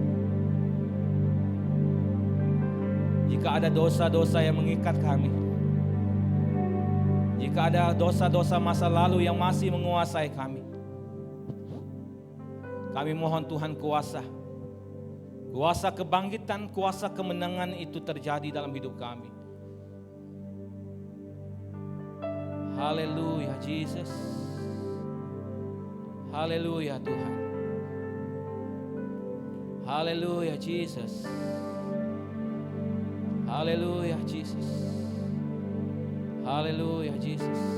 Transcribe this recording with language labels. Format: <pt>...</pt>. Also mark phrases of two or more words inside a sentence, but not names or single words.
<id>Jika ada dosa-dosa yang mengikat kami, jika ada dosa-dosa masa lalu yang masih menguasai kami, kami mohon Tuhan kuasa kebangkitan, kuasa kemenangan itu terjadi dalam hidup kami. Haleluya Jesus. Haleluya Tuhan. Haleluya Jesus. Haleluya Jesus. Haleluya Jesus.</id>